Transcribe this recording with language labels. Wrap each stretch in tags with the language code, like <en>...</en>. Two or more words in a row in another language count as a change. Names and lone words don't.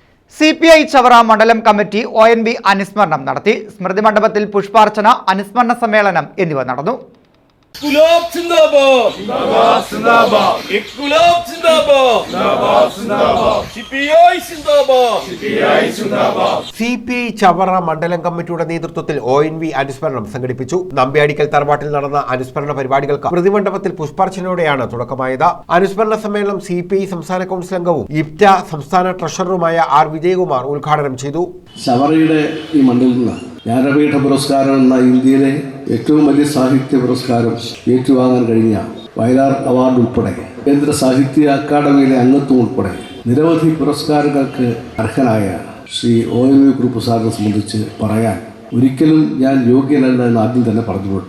<ml>CPI ചവറ മണ്ഡലം കമ്മിറ്റി ONV അനുസ്മരണം നടത്തി. സ്മൃതി മണ്ഡപത്തിൽ പുഷ്പാർച്ചന, അനുസ്മരണ സമ്മേളനം എന്നിവ നടന്നു.</ml> <hi>इंक़लाब ज़िंदाबाद! ज़िंदाबाद, ज़िंदाबाद! इंक़लाब ज़िंदाबाद! ज़िंदाबाद, ज़िंदाबाद! CPI zindabad! CPI zindabad!</hi> <ml>CPI ചവറ മണ്ഡലം കമ്മിറ്റിയുടെ നേതൃത്വത്തിൽ ONV അനുസ്മരണം സംഘടിപ്പിച്ചു. നമ്പ്യാടിക്കൽ തറവാട്ടിൽ നടന്ന അനുസ്മരണ പരിപാടികൾക്ക് പ്രതിമണ്ഡപത്തിൽ പുഷ്പാർച്ചനയോടെയാണ് തുടക്കമായത്. അനുസ്മരണ സമ്മേളനം CPI സംസ്ഥാന കൗൺസിൽ അംഗവും IPTA സംസ്ഥാന ട്രഷററുമായ R. വിജയകുമാർ ഉദ്ഘാടനം ചെയ്തു. ചവറയുടെ ഈ മണ്ഡലത്തിൽ ജ്ഞാനപീഠ പുരസ്കാരം എന്ന ഇന്ത്യയിലെ ഏറ്റവും വലിയ സാഹിത്യ പുരസ്കാരം ഏറ്റുവാങ്ങാൻ കഴിഞ്ഞ വയലാർ അവാർഡ് ഉൾപ്പെടെ കേന്ദ്ര സാഹിത്യ അക്കാദമിയിലെ അംഗത്വം ഉൾപ്പെടെ നിരവധി പുരസ്കാരങ്ങൾക്ക് അർഹനായ ശ്രീ ONV ഗ്രൂപ്പ് സാറിനെ സംബന്ധിച്ച് പറയാൻ ഒരിക്കലും ഞാൻ യോഗ്യനല്ല എന്ന് ആദ്യം തന്നെ പറഞ്ഞുകൊടുത്തെ.</ml>